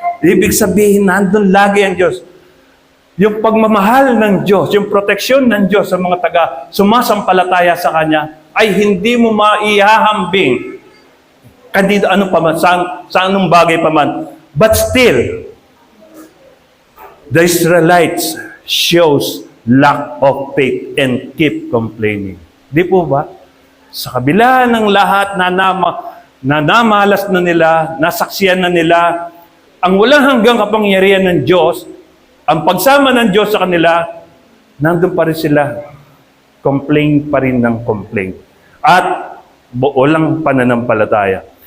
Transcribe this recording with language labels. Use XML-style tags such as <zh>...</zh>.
<tl>Ibig sabihin, nandun lagi ang Diyos. Yung pagmamahal ng Diyos, yung proteksyon ng Diyos sa mga sumasampalataya sa Kanya, ay hindi mo maihahambing kanino ano pa man, sa anong bagay pa man.</tl> <en>But still, the Israelites shows lack of faith and keep complaining.</en> <tl>Di po ba? Sa kabila ng lahat na namalas na nila, nasaksiyan na nila, ang walang hanggang kapangyarihan ng Diyos, ang pagsama ng Diyos sa kanila, nandun pa rin sila. Complain pa rin ng complain. At walang pananampalataya.</tl>